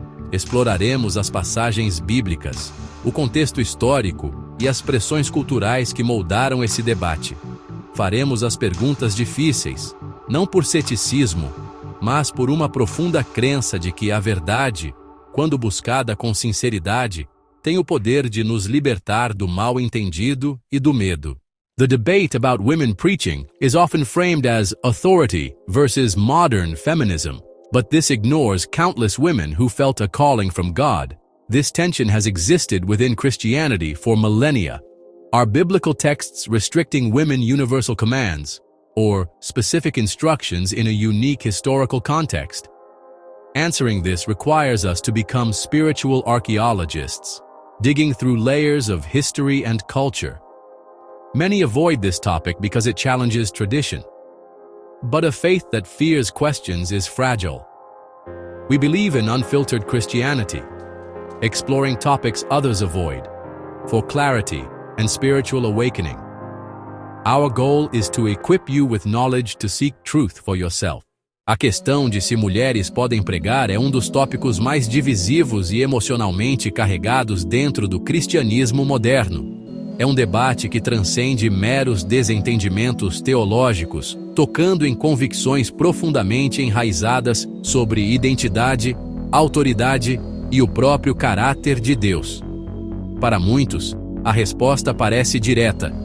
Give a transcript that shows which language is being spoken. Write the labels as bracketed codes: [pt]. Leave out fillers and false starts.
[pt] Exploraremos as passagens bíblicas, o contexto histórico e as pressões culturais que moldaram esse debate. Faremos as perguntas difíceis, não por ceticismo, mas por uma profunda crença de que a verdade, quando buscada com sinceridade, tem o poder de nos libertar do mal-entendido e do medo. [en] The debate about women preaching is often framed as authority versus modern feminism, but this ignores countless women who felt a calling from God. This tension has existed within Christianity for millennia. Are biblical texts restricting women universal commands, or specific instructions in a unique historical context? Answering this requires us to become spiritual archaeologists, digging through layers of history and culture. Many avoid this topic because it challenges tradition. But a faith that fears questions is fragile. We believe in unfiltered Christianity, exploring topics others avoid, for clarity and spiritual awakening. Our goal is to equip you with knowledge to seek truth for yourself. [pt] A questão de se mulheres podem pregar é um dos tópicos mais divisivos e emocionalmente carregados dentro do cristianismo moderno. É um debate que transcende meros desentendimentos teológicos, tocando em convicções profundamente enraizadas sobre identidade, autoridade e o próprio caráter de Deus. Para muitos, a resposta parece direta: